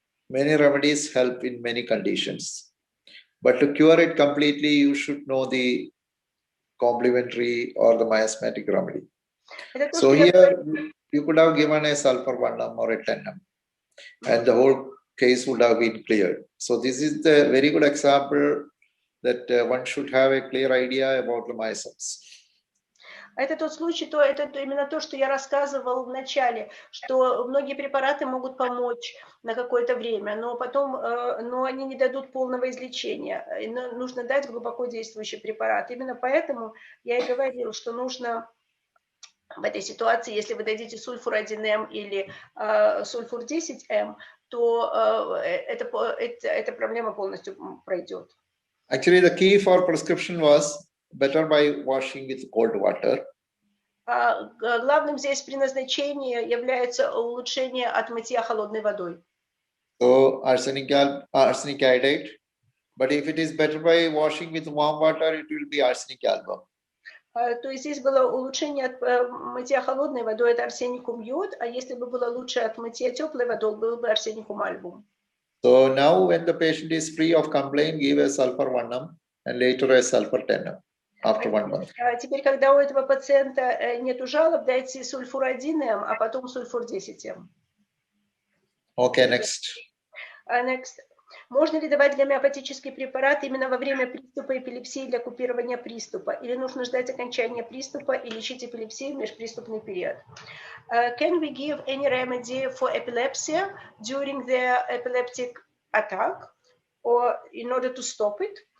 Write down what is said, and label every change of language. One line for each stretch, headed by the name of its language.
English: Many remedies help in many conditions. But to cure it completely, you should know the complementary or the miasmatic remedy. So here you could have given a sulfur 1M or a 10M, and the whole case would have been cleared. So this is the very good example that one should have a clear idea about the miasms.
Russian: Это тот случай, это именно то, что я рассказывал в начале, что многие препараты могут помочь на какое-то время, но потом, но они не дадут полного излечения. Нужно дать глубоко действующий препарат. Именно поэтому я и говорил, что нужно в этой ситуации, если вы дадите сульфур 1М или сульфур 10М, то эта проблема полностью пройдет.
English: Actually, the key for prescription was better by washing with cold water.
Russian: Главным здесь при назначении является улучшение от мытья холодной водой.
English: So arsenic iodide But if it is better by washing with warm water, it will be arsenic album.
Russian: То есть здесь было улучшение от мытья холодной водой, это арсеникум йод, а если бы было лучше от мытья теплой водой, был бы арсеникум альбум.
English: So now when the patient is free of complaint, give a sulfur 1M and later a sulfur 10M after 1 month.
Russian: Теперь, когда у этого пациента нету жалоб, дайте сульфур 1М, а потом сульфур 10М.
English: Okay, next. Next.
Russian: Можно ли давать гомеопатический препарат именно во время приступа эпилепсии для купирования приступа? Или нужно ждать окончания приступа и лечить эпилепсию в межприступный период?
English: Can we give any remedy for epilepsy during the epileptic attack or in order to stop it?